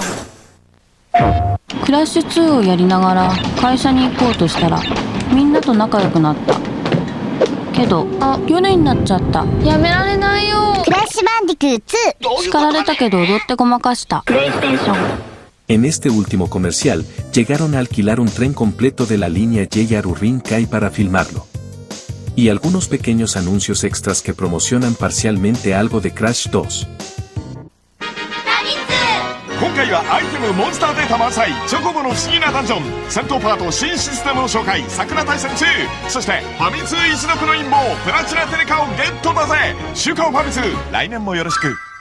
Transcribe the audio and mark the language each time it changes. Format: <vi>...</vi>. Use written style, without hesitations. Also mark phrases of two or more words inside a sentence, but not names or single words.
<ja>クラッシュ2をやりながら会社に行こうとしたらみんなと仲良くなったけど夜になっちゃった。やめられないよ。クラッシュバンディクー2。叱られたけど踊ってごまかした。プレイステーション。</ja> <es>En este último comercial, llegaron a alquilar un tren completo de la línea JR Urban Kai para filmarlo. Y algunos pequeños anuncios extras que promocionan parcialmente algo de Crash 2.</es> <ja>今回はアイテムモンスターデータ満載チョコボの不思議なダンジョン戦闘パート新システムの紹介桜大戦2そしてファミ通一族の陰謀プラチナテレカをゲットだぜ週刊ファミ通来年もよろしく</ja>